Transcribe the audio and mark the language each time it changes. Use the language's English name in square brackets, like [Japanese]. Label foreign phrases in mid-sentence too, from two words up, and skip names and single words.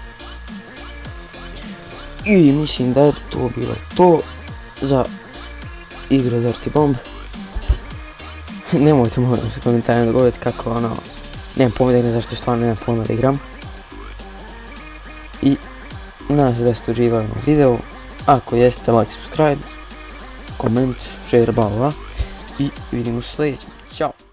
[Croatian] I mislim da je to bilo to za igru Dirty Bomb. Nemojte moram se komentarima da govorite kako ono, nemam pojma da igram, zašto stvarno nemam pojma da igram. I nadam se da ste uživali u videu. Ako jeste, [English] like, subscribe, [Croatian] koment, share, bla bla. I vidimo se sljedećem. Ćao!